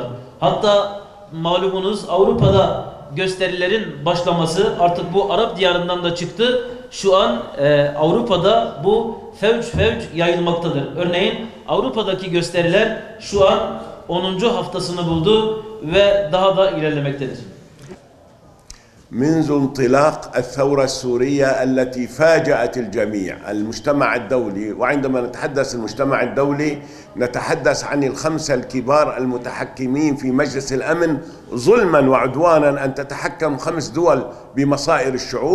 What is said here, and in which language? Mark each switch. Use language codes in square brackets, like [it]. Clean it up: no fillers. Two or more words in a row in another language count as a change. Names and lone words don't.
[tr] Hatta malumunuz Avrupa'da gösterilerin başlaması artık bu Arap diyarından da çıktı. Şu an Avrupa'da bu fevç yayılmaktadır. Örneğin Avrupa'daki gösteriler şu an 10. haftasını buldu ve daha da ilerlemektedir. [ar] منذ انطلاق الثورة السورية التي فاجأت الجميع المجتمع الدولي، وعندما نتحدث المجتمع الدولي نتحدث عن الخمسة الكبار المتحكمين في مجلس الأمن ظلما وعدوانا أن تتحكم 5 دول بمصائر الشعوب.